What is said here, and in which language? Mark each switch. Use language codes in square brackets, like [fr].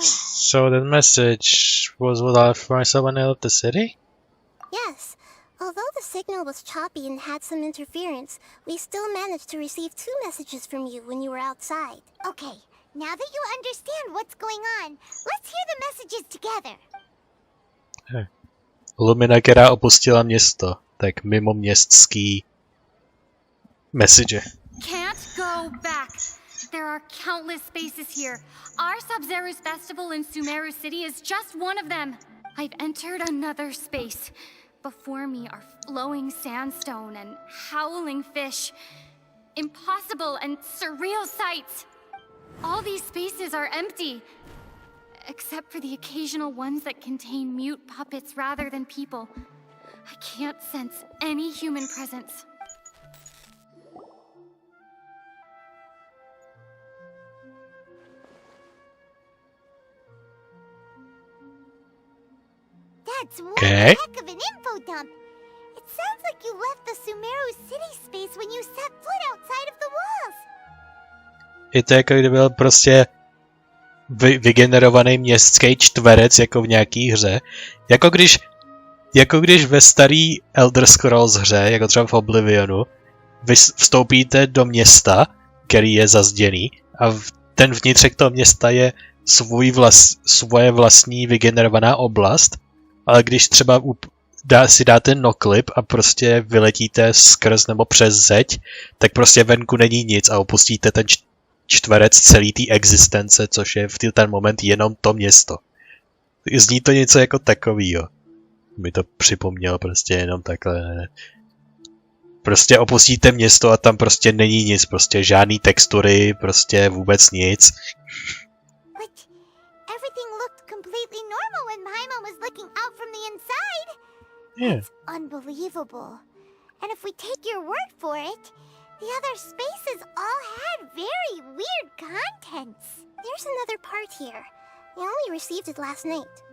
[en] So the message was left by someone else at the city? Yes. Although the signal was choppy and had some interference, we still managed to receive 2 messages from you when you were outside. Okay, now that you understand what's going on, let's hear the messages together. [cs] Lumina, která opustila město, tak mimo městský message. [en] Can't go back. There are countless spaces here. Our Sub-Zero's festival in Sumeru City is just one of them. I've entered another space. Before me are flowing sandstone and howling fish. Impossible and surreal sights. All these spaces are empty. Except for the occasional ones that contain mute puppets rather than people. I can't sense any human presence. That's one Okay. heck of an info dump. It sounds like you left the Sumeru City space when you set foot outside of the walls. [cs] Je to jako kdyby byl prostě vygenerovaný městský čtverec, jako v nějaký hře. Jako když ve starý Elder Scrolls hře, jako třeba v Oblivionu, vy vstoupíte do města, který je zazděný, a ten vnitřek toho města je svoje vlastní vygenerovaná oblast, ale když třeba si dáte noklip a prostě vyletíte skrz nebo přes zeď, tak prostě venku není nic a opustíte ten čtverec celý té existence, což je v ten moment jenom to město. Zní to něco jako takovýho. Mi to připomnělo prostě jenom takhle. Prostě opustíte město a tam prostě není nic, prostě žádný textury, prostě vůbec nic. [en] But everything looked completely normal when Paimon was looking out from the inside. Yeah. It's unbelievable. And if we take your word for it, the other spaces all had very weird contents. There's another part here. I only received it last night.